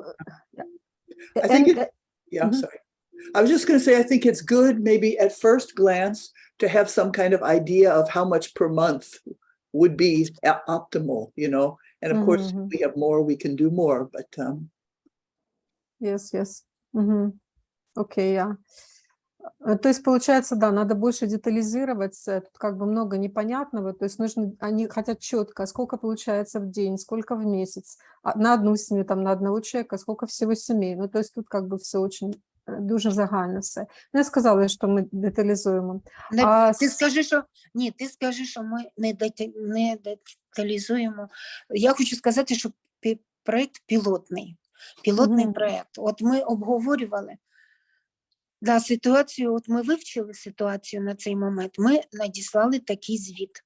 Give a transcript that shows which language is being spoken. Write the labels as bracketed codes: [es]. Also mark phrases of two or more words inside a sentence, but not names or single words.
[en] I think sorry. I was just going to say, I think it's good maybe at first glance to have some kind of idea of how much per month would be optimal, and of course, if we have more, we can do more, but Yes. [ru] Окей, То есть, получается, да, надо больше детализировать, тут как бы много непонятного, то есть они хотят четко, сколько получается в день, сколько в месяц, на одну семью, там, на одного человека, сколько всего семей, то есть тут как бы все очень [uk] дуже загально [ru] все. [uk] Я сказала, що ми деталізуємо. Ти скажи, що ми не деталізуємо. Я хочу сказати, що проєкт пілотний проєкт. От ми обговорювали ситуацію, от ми вивчили ситуацію на цей момент, ми надіслали такий звіт.